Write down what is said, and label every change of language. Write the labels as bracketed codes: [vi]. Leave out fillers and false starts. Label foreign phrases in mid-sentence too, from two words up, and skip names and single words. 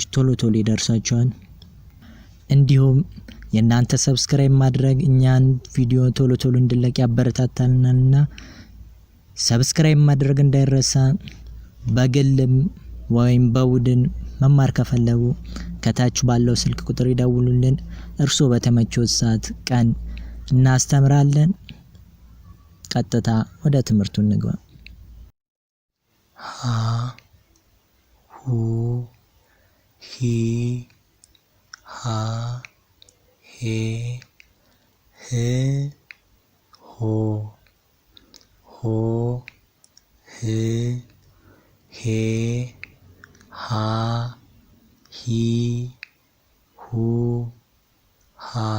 [am] ቶሎ ይደርሳችኋል። እንዲሁም የእናንተ ሰብስክራይብ ማድረግ እኛን ቪዲዮ ቶሎ እንድንለቅ ያበረታታልናልና ሰብስክራይብ ማድረግ እንዳይረሳ። በግልም ወይም በቡድን መማር ከፈለጉ ከታች ባለው ስልክ ቁጥር ይደውሉልን። እርሶ በተመቸው ሰዓት ቀን እናስተምራለን። ቀጥታ ወደ ትምህርቱ እንግባ። ሀ ሁ ሂ ሃ ሄ ህ ሆ ሆ ህ ሄ ሃ ሂ ሁ ሃ